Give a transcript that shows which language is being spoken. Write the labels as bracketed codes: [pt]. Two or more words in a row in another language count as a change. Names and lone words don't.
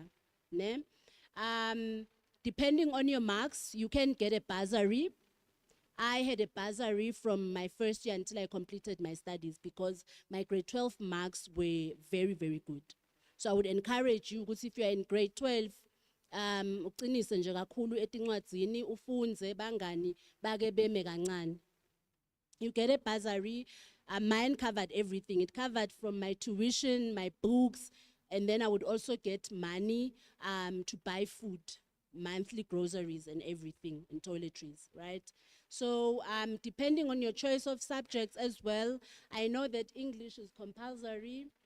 [en] Ne? Depending on your marks, you can get a bursary. I had a bursary from my first year until I completed my studies because my grade 12 marks were very, very good. So I would encourage you, because if you are in grade 12, [ss] uqinise nje kakhulu etincwadzini ufunze bangani bake beme kancane. [en] You get a bursary. Mine covered everything. It covered from my tuition, my books, and then I would also get money to buy food. monthly groceries and everything and toiletries, right? So depending on your choice of subjects as well, I know that English is compulsory.